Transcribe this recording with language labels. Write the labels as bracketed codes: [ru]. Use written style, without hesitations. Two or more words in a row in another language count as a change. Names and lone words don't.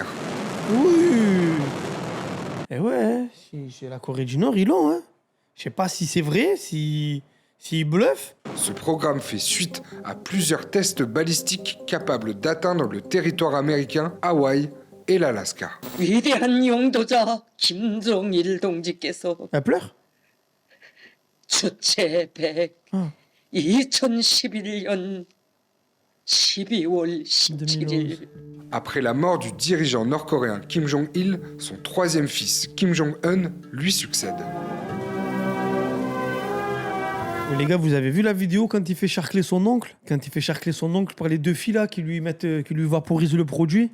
[fr] Oui. Eh ouais, chez la Corée du Nord, ils l'ont. Hein. Je sais pas si c'est vrai, s'ils bluffent. Ce programme fait suite à plusieurs tests balistiques capables d'atteindre le territoire américain, Hawaï et l'Alaska. [ko] 위대한 용도자 김정일 동지께서 [fr] Elle pleure [ko] 주체 100 2011년 12월 17일 [fr] Après la mort du dirigeant nord-coréen Kim Jong-il, son troisième fils, Kim Jong-un, lui succède. Les gars, vous avez vu la vidéo quand il fait charcler son oncle? Quand il fait charcler son oncle par les deux filles là qui lui vaporisent le produit?